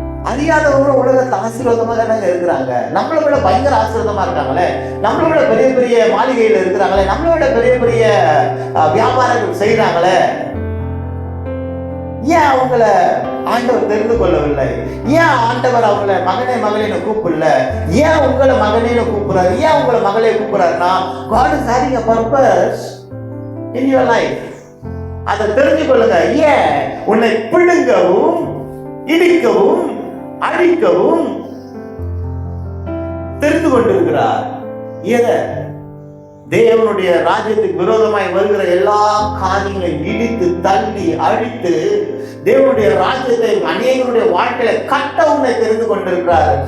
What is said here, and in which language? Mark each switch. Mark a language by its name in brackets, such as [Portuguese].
[Tamil] அறியாதவங்க உலகத்தை ஆசீர்வாதமா தானே இருக்கிறாங்க. நம்மளை விட பயங்கர ஆசீர்வாதமா இருக்காங்களே, நம்மளை விட பெரிய பெரிய மாளிகையில இருக்கிறாங்களே, நம்மளை விட பெரிய பெரிய வியாபாரங்கள் செய்யறாங்களே. ஏன் அவங்கள ஆண்டவர் தெரிந்து கொள்ளவில்லை? ஏன் ஆண்டவர் அவங்கள மகனே மகளேன்னு கூப்பிடல? ஏன் உங்களை மகனேன்னு கூப்பிடுறாரு? ஏன் உங்களை மகளே கூப்பிடுறாருன்னா, [English] God is having a purpose in your life. [Tamil] அதை தெரிஞ்சு கொள்ளுங்க. ஏன் உன்னை பிடுங்கவும் இடிக்கவும் அழிக்கவும் தெரிந்து கொண்டிருக்கிறார். எதை? தேவனுடைய ராஜ்யத்துக்கு விரோதமாய் வருகிற எல்லா காரியங்களையும் இடித்து தள்ளி அழித்து தேவனுடைய ராஜ்யத்தை அநேகருடைய வாழ்க்கையில கட்ட உன்னை தெரிந்து கொண்டிருக்கிறார்.